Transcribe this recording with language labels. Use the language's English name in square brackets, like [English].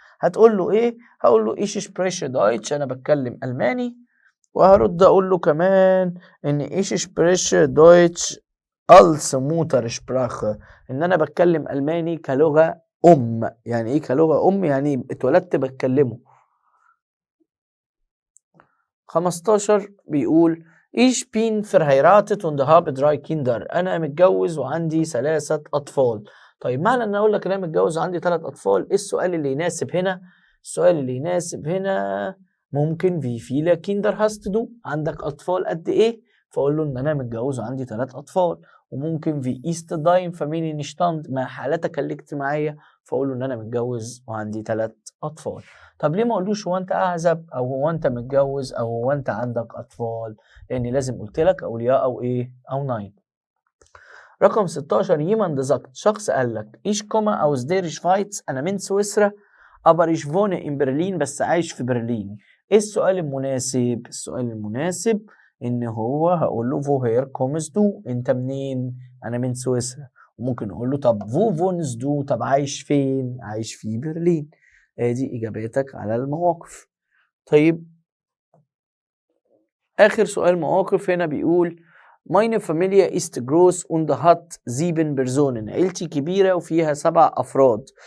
[Arabic] هتقول له ايه؟ هقول له [German] ich spreche Deutsch [Arabic] انا بتكلم الماني، وهرد اقول له كمان ان [German] ich spreche Deutsch als Muttersprache [Arabic] ان انا بتكلم الماني كلغة يعني ايه كلغة يعني اتولدت بتكلمه. [German] 15 [Arabic] بيقول [German] ich bin verheiratet und habe 3 Kinder [Arabic] انا متجوز وعندي 3 اطفال. طيب معنى ان اقول لك انا متجوز وعندي 3 اطفال، ايه السؤال اللي يناسب هنا؟ السؤال اللي يناسب هنا ممكن [German] wie viele Kinder hast du؟ [Arabic] عندك اطفال قد ايه؟ فاقول له ان انا متجوز وعندي 3 اطفال. وممكن [German] wie ist dein Familienstand؟ [Arabic] ما حالتك الاجتماعيه؟ فاقول له ان انا متجوز وعندي 3 اطفال. طب ليه ما اقولوش هو انت اعزب او هو انت متجوز او هو انت عندك اطفال؟ لاني لازم قلت لك اقول يا او ايه او ناين. [German] رقم 16 jemand sagt [Arabic] شخص قال لك [German] ich komme aus der Schweiz [Arabic] انا من سويسرا [German] aber ich wohne in Berlin [Arabic] بس عايش في برلين. ايه السؤال المناسب؟ السؤال المناسب ان هو هقول له [German] woher kommst du؟ [Arabic] انت منين؟ انا من سويسرا. وممكن اقول له طب [German] wo wohnst du؟ [Arabic] طب عايش فين؟ عايش في برلين. دي اجاباتك على المواقف. طيب اخر سؤال مواقف هنا بيقول [German] meine Familie ist groß und hat 7 Personen [Arabic] عيلتي كبيرة وفيها 7 أفراد.